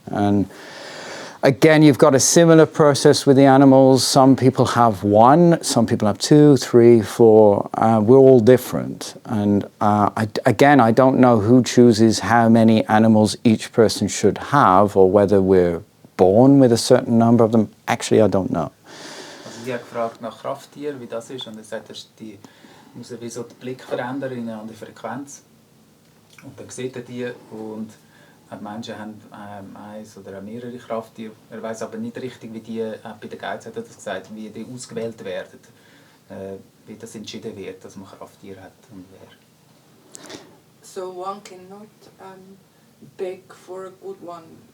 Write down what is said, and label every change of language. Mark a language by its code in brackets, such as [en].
[en] And again, you've got a similar process with the animals. Some people have 1, some people have 2, 3, 4. We're all different. And I don't know who chooses how many animals each person should have or whether we're born with a certain number of them. Actually, I don't know. [de] Also sie hat gefragt nach Krafttieren, wie das ist, und er sagt, die muss wie so den Blick verändern in eine andere Frequenz. Und dann sieht er die und Menschen haben eins oder mehrere Krafttiere. Er weiß aber nicht richtig, wie die, bei den Guides hat er das gesagt, wie die ausgewählt werden, wie das entschieden wird, dass man Krafttiere hat und wer. [en] So one cannot beg for a good one.